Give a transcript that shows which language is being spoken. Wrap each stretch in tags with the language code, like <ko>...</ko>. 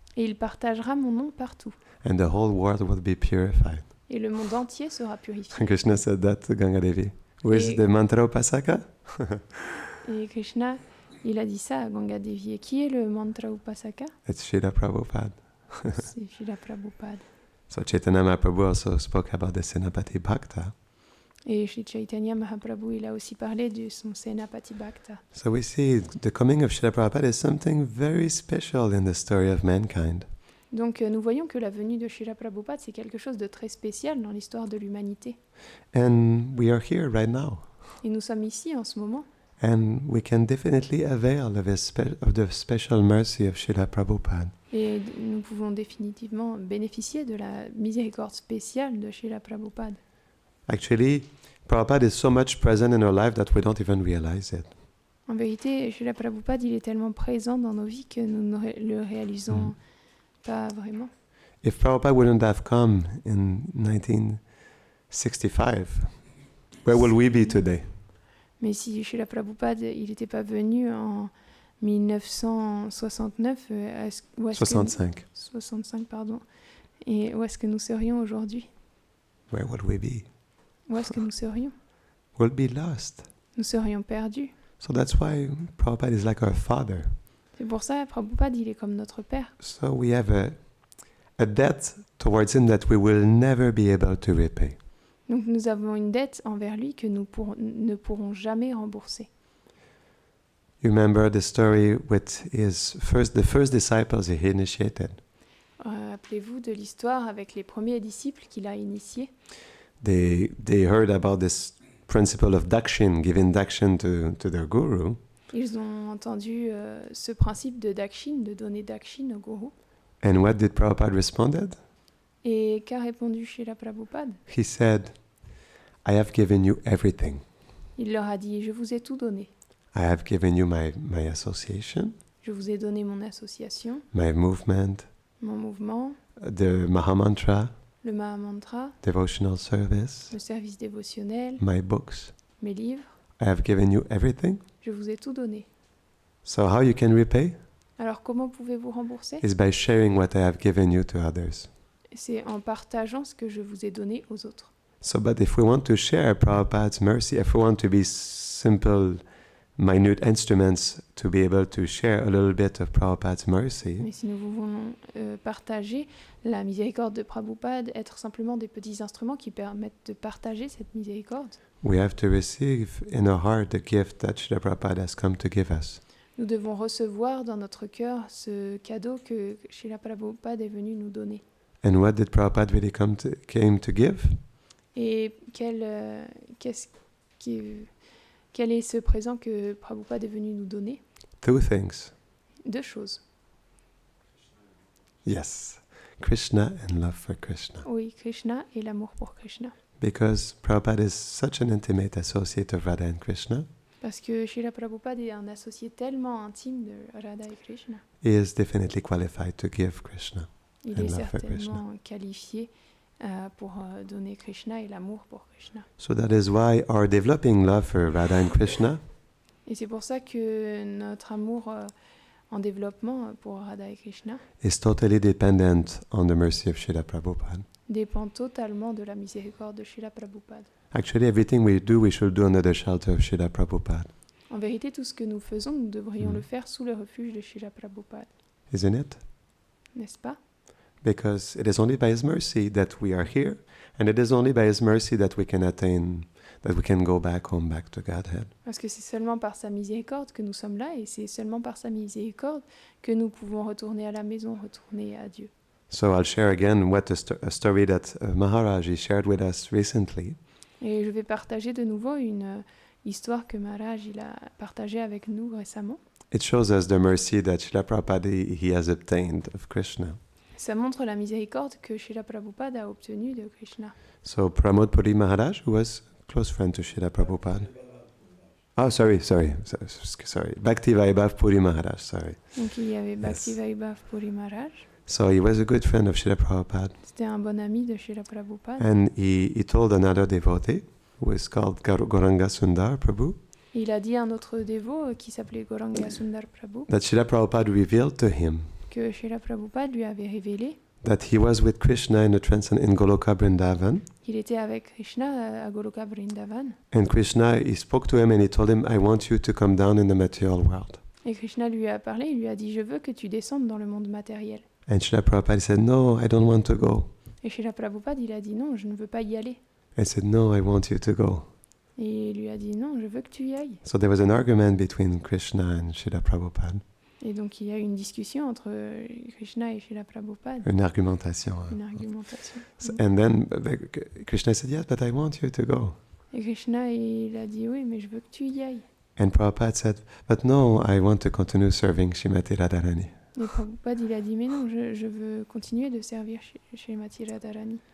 <fr>et il partagera mon nom partout.</fr> <en>And the whole world will be purified.</en> <fr>Et le monde entier sera purifié.</fr> <en>And Krishna said that to Ganga Devi. Where's</en> <fr>Et-</fr> <en>the mantra upasaka?</en> <fr>Et Krishna, il a dit ça à Ganga Devi. Et qui est le mantra Upasaka?</fr> <en>It's Srila Prabhupada.</en> <fr>C'est Srila Prabhupada.</fr> <en>So Chaitanya Mahaprabhu also spoke about the Senapati Bhakta.</en> <fr>Et chez Chaitanya Mahaprabhu, il a aussi parlé de son Senapati Bhakta.</fr> <en>So we see the coming of Srila Prabhupada is something very special in the story of mankind.</en> <fr>Donc nous voyons que la venue de Srila Prabhupada, c'est quelque chose de très spécial dans l'histoire de l'humanité.</fr> <en>And we are here right now.</en> <fr>Et nous sommes ici en ce moment.</fr> <en>And we can definitely avail of the special mercy of Srila Prabhupada.</en> <fr>Et nous pouvons définitivement bénéficier de la miséricorde spéciale de Srila Prabhupada.</fr> <en>Actually, Prabhupada is so much present in our life that we don't even realize it.</en> <fr>En vérité, Srila Prabhupada, il est tellement présent dans nos vies que nous ne le réalisons pas vraiment.</fr> <en>If Prabhupada wouldn't have come in 1965, where will we be today?</en> <fr>Mais si Srila Prabhupada, il n'était pas venu en 1969, où est-ce que-</fr> <en>65.</en> <fr>65, pardon. Et où est-ce que nous serions aujourd'hui?</fr> <en>Where would we be?</en> <fr>Où est-ce que nous serions?</fr> <en>We'll be lost.</en> <fr>Nous serions perdus.</fr> <en>So that's why Prabhupada is like our father.</en> <fr>C'est pour ça, Prabhupada, il est comme notre père.</fr> <en>So we have a debt towards him that we will never be able to repay.</en> <fr>Donc nous avons une dette envers lui que nous ne pourrons jamais rembourser.</fr> <en>You remember the story with the first disciples he initiated.</en> <fr>Rappelez-vous de l'histoire avec les premiers disciples qu'il a initiés.</fr> <en>They heard about this principle of dakshin, giving dakshin to their guru.</en> <fr>Ils ont entendu ce principe de dakshin, de donner dakshin au gourou.</fr> <en>And what did Prabhupada responded?</en> <fr>Et qu'a répondu Srila Prabhupada?</fr> <en>He said, I have given you everything.</en> <fr>Il leur a dit, je vous ai tout donné.</fr> <en>I have given you my association,</en> <fr>Je vous ai donné mon association,</fr> <en>my movement,</en> <fr>mon mouvement,</fr> <en>the Mahamantra,</en> <fr>le Mahamantra,</fr> <en>devotional service,</en> <fr>le service dévotionnel,</fr> <en>my books.</en> <fr>mes livres.</fr> <en>I have given you everything.</en> <fr>Je vous ai tout donné.</fr> <en>So how you can repay?</en> <fr>Alors comment pouvez-vous rembourser?</fr> <en>Is by sharing what I have given you to others.</en> <fr>C'est en partageant ce que je vous ai donné aux autres.</fr> <en>So, but if we want to share Prabhupada's mercy, if we want to be simple, minute instruments to be able to share a little bit of Prabhupada's mercy,</en> <fr>Mais si nous voulons partager la miséricorde de Prabhupada, être simplement des petits instruments qui permettent de partager cette miséricorde,</fr> <en>we have to receive in our heart the gift that Srila Prabhupada has come to give us.</en> <fr>nous devons recevoir dans notre cœur ce cadeau que Srila Prabhupada est venu nous donner.</fr> <en>And what did Prabhupada really came to give?</en> <fr>Et quel est ce présent que Prabhupada est venu nous donner?</fr> <en>Two things.</en> <fr>Deux choses.</fr> <en>Yes. Krishna and love for Krishna.</en> <fr>Oui, Krishna et l'amour pour Krishna.</fr> <en>Because Prabhupada is such an intimate associate of Radha and Krishna,</en> <fr>Parce que Srila Prabhupada est un associé tellement intime de Radha et Krishna.</fr> <en>he is definitely qualified to give Krishna.</en> <fr>Il</fr> <en>And</en> <fr>est</fr> <en>love for</en> <fr>certainement qualifié pour donner Krishna et l'amour pour Krishna.</fr> <en>So that is why our developing love for Radha and Krishna</en> <fr>Et c'est pour ça que notre amour en développement pour Radha et Krishna</fr> <en>is totally dependent on the mercy of Srila Prabhupada.</en> <fr>dépend totalement de la miséricorde de Srila Prabhupada.</fr> <en>Actually, everything we do, we should do under the shelter of Srila Prabhupada.</en> <fr>En vérité, tout ce que nous faisons, nous devrions le faire sous le refuge de Srila Prabhupada.</fr> <en>Isn't it?</en> <fr>N'est-ce pas?</fr> <en>Because it is only by His mercy that we are here, and it is only by His mercy that we can attain, that we can go back home, back to Godhead.</en> <fr>Parce que c'est seulement par sa miséricorde que nous sommes là, et c'est seulement par sa miséricorde que nous pouvons retourner à la maison, retourner à Dieu.</fr> <en>So I'll share again a story that Maharaj he shared with us recently.</en> <fr>Et je vais partager de nouveau une histoire que Maharaj il a partagée avec nous récemment.</fr> <en>It shows us the mercy that Srila Prabhupada he has obtained of Krishna.</en> <fr>Ça montre la miséricorde que Srila Prabhupada a obtenue de Krishna.</fr> <en>So Pramod Puri Maharaj, who was a close friend to Srila Prabhupada. Oh, sorry. Bhakti Vaibhav Puri Maharaj, sorry.</en> <fr>Donc il y avait Bhakti Vaibhav Puri Maharaj.</fr> <en>So he was a good friend of Srila Prabhupada.</en> <fr>C'était un bon ami de Srila Prabhupada.</fr> <en>And he told another devotee, who is called Gauranga Sundar Prabhu,</en> <fr>Il a dit à un autre dévot qui s'appelait Gauranga Sundar Prabhu</fr> <en>that Srila Prabhupada revealed to him</en> <fr>que Srila Prabhupada lui avait révélé</fr> <en>that he was with Krishna in Goloka Vrindavan.</en> <fr>qu'il était avec Krishna à Goloka Vrindavan.</fr> <en>And Krishna, he spoke to him and he told him, I want you to come down in the material world.</en> <fr>Et Krishna lui a parlé, il lui a dit, je veux que tu descendes dans le monde matériel.</fr> <en>And Srila Prabhupada said, no, I don't want to go.</en> <fr>Et Srila Prabhupada, il a dit, non, je ne veux pas y aller.</fr> <en>I said, no, I want you to go.</en> <fr>Et il lui a dit, non, je veux que tu y ailles.</fr> <en>So there was an argument between Krishna and Srila Prabhupada.</en> <fr>Et donc il y a eu une discussion entre Krishna et Srila Prabhupada. Une argumentation. Une argumentation.</fr> <en>And then Krishna said, yes, but I want you to go.</en> <fr>Et Krishna, il a dit, oui, mais je veux que tu y ailles.</fr> <en>And Prabhupada said, but no, I want to continue serving Srimati Radharani.</en> <fr>Et Prabhupada, il a dit, mais non, je veux continuer de servir Srimati Radharani.</fr>